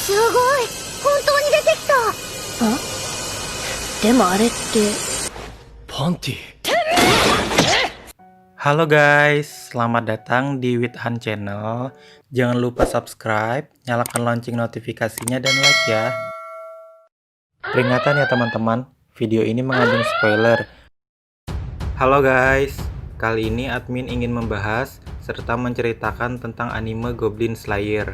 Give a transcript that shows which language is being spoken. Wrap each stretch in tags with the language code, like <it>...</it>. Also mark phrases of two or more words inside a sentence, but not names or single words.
<ja>ごい、本当に出てきた。でもあれって。</ja> <id>パンティ。Halo guys, selamat datang di Withan Channel. Jangan lupa subscribe, nyalakan lonceng notifikasinya dan like ya. Peringatan ya teman-teman, video ini mengandung spoiler. Halo guys, kali ini admin ingin membahas serta menceritakan tentang anime Goblin Slayer.</id>